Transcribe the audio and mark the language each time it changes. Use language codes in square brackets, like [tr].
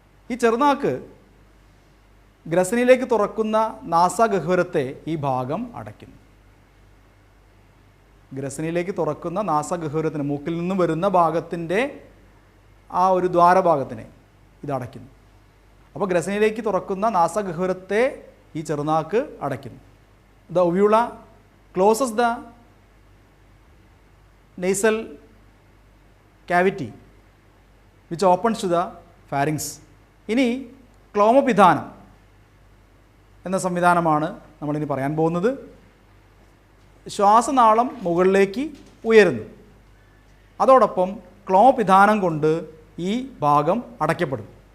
[ml] ഈ ചെറുനാക്ക് ഗ്രസനിയിലേക്ക് തുറക്കുന്ന നാസാഗഹ്വരത്തെ ഈ ഭാഗം അടയ്ക്കുന്നു. ഗ്രസനിയിലേക്ക് തുറക്കുന്ന നാസാഗഹ്വരത്തിന്, മൂക്കിൽ നിന്നും വരുന്ന ഭാഗത്തിൻ്റെ ആ ഒരു ദ്വാരഭാഗത്തിനെ ഇത് അടയ്ക്കുന്നു. അപ്പോൾ ഗ്രസനിയിലേക്ക് തുറക്കുന്ന നാസാഗഹ്വരത്തെ ഈ ചെറുനാക്ക് അടയ്ക്കുന്നു. [en] The uvula closes the nasal cavity which opens to the pharynx. [ml] ഇനി ക്ലോമപിധാനം എന്ന സംവിധാനമാണ് നമ്മളിനി പറയാൻ പോകുന്നത്. ശ്വാസനാളം മുകളിലേക്ക് ഉയരുന്നു, അതോടൊപ്പം ക്ലോമപിധാനം കൊണ്ട് ഈ ഭാഗം അടയ്ക്കപ്പെടും.